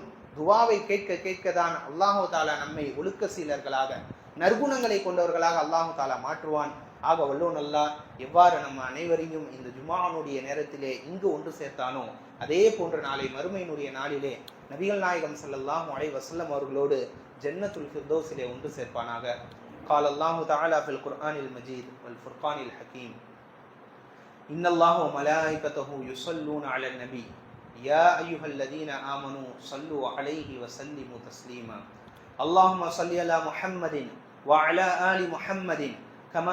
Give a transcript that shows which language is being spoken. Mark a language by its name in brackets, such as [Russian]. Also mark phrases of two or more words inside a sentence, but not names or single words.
[Tamil] துஆவை கேட்க கேட்கதான் [Arabic] الله تعالى [Tamil] நம்மை ஒழுக்க சீலர்களாக, நற்குணங்களை கொண்டவர்களாக [Arabic] الله تعالى [Tamil] மாற்றுவான். ஆக வல்லோன் அல்லாஹ் எவ்வாறு நம்ம அனைவரையும் இந்த ஜும்ஆனுடைய நேரத்திலே இங்கு ஒன்று சேர்த்தானோ அதே போன்ற நாளை மறுமையினுடைய நாளிலே நபிகள் நாயகம் [Arabic] صلى الله عليه وسلم [Tamil] அவர்களோடு ஜன்னத்துல் ஃபிர்தௌஸிலே ஒன்று சேர்ப்பானாக. [Arabic] قال الله تعالى في القرآن المجيد والفرقان الحكيم إن الله وملائكته يصلون على النبي يا أيها الذين آمنوا صلوا عليه وسلموا تسليما اللهم صل على محمد وعلى آل محمد كما